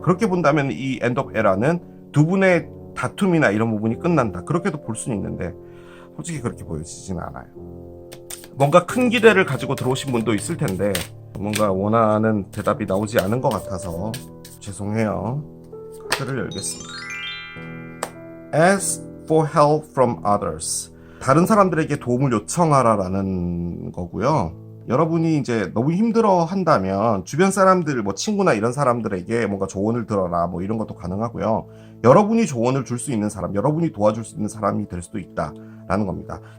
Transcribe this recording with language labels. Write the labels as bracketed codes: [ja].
[ko] 그렇게 본다면 이 엔드 오브 에라는 두 분의 다툼이나 이런 부분이 끝난다. 그렇게도 볼 수는 있는데 솔직히 그렇게 보여지지는 않아요. 뭔가 큰 기대를 가지고 들어오신 분도 있을 텐데 뭔가 원하는 대답이 나오지 않은 것 같아서 죄송해요. 카드를 열겠습니다. [en] Ask for help from others. [ko] 다른 사람들에게 도움을 요청하라라는 거고요. 여러분이 이제 너무 힘들어 한다면 주변 사람들, 친구나 이런 사람들에게 뭔가 조언을 들어라, 이런 것도 가능하고요. 여러분이 조언을 줄 수 있는 사람, 여러분이 도와줄 수 있는 사람이 될 수도 있다라는 겁니다.